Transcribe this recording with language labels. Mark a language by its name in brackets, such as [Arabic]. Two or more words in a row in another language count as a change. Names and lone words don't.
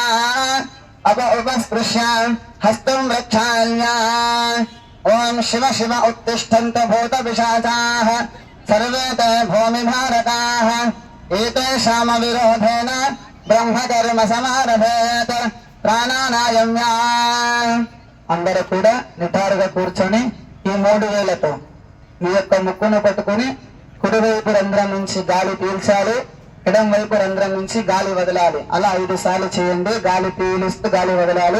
[Sanskrit] उपस्पृश्य हस्तं रक्षाल्य। ॐ शिव शिव उत्तिष्ठन्तु भूतपिशाचाः सर्वे ते भूमिभारताः एतेषामविरोधेन ब्रह्मकर्म समारभेत। ప్రాణానాయమ్య. [Telugu] అందరూ కూడా నిటారుగా కూర్చొని ఈ 3 వేలతో మీ యొక్క ముక్కును పట్టుకుని కుడివైపు రంధ్రం నుంచి గాలి పీల్చాలి, ఎడం వైపు రంధ్రం నుంచి గాలి వదలాలి. అలా 5 సార్లు చేయండి. గాలి పీలుస్తూ గాలి వదలాలి.